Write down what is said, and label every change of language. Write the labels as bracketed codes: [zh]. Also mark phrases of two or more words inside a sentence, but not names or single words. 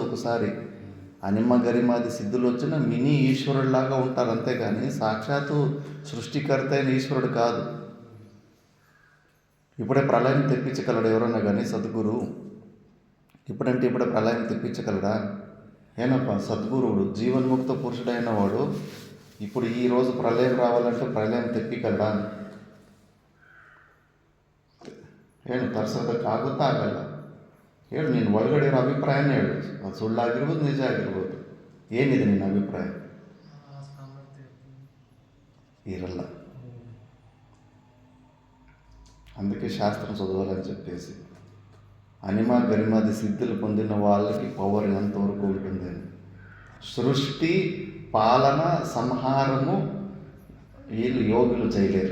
[te] ఒకసారి అనిమ గరిమాది సిద్ధులు వచ్చిన మినీ ఈశ్వరుడిలాగా ఉంటారు, అంతేగాని సాక్షాత్తు సృష్టికర్త అయిన ఈశ్వరుడు కాదు. ఇప్పుడే ప్రళయం తెప్పించగలడు ఎవరన్నా కానీ సద్గురు? ఇప్పుడంటే ఇప్పుడే ప్రళయం తెప్పించగలడా? ఏనప్పా సద్గురువుడు, జీవన్ముక్త పురుషుడైన వాడు ఇప్పుడు ఈరోజు ప్రళయం రావాలంటే ప్రళయం తెప్పిగలడా? [kn] ಏನು ತರ್ಸೋದಕ್ಕಾಗುತ್ತಾ ಆಗಲ್ಲ. ಹೇಳು, ನೀನು ಒಳಗಡೆ ಇರೋ ಅಭಿಪ್ರಾಯನೇ ಹೇಳು. ಅದು ಸುಳ್ಳಾಗಿರ್ಬೋದು, ನಿಜ ಆಗಿರ್ಬೋದು. ಏನಿದೆ ನಿನ್ನ ಅಭಿಪ್ರಾಯ? ఇరల్ల. [te] అందుకే శాస్త్రం చదవాలని చెప్పేసి. అనిమ గరిమాది సిద్ధులు పొందిన వాళ్ళకి పవర్ ఎంతవరకు ఉంటుందని. సృష్టి, పాలన, సంహారము వీళ్ళు యోగులు చేయలేరు.